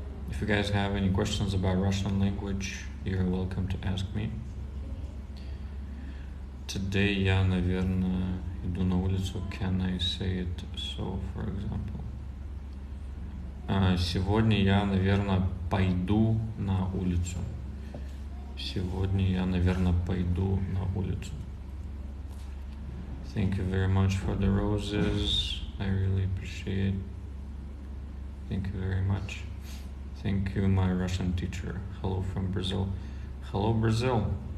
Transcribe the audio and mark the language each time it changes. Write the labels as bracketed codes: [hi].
[en] If you guys have any questions about Russian language, you're welcome to ask me. Today [ru] я, наверное, иду на улицу. [en] Can I say it so, for example? [ru] Сегодня я, наверное, пойду на улицу. Сегодня я, наверное, пойду на улицу. [en] Thank you very much for the roses. I really appreciate. Thank you very much. Thank you, my Russian teacher. Hello from Brazil. Hello, Brazil.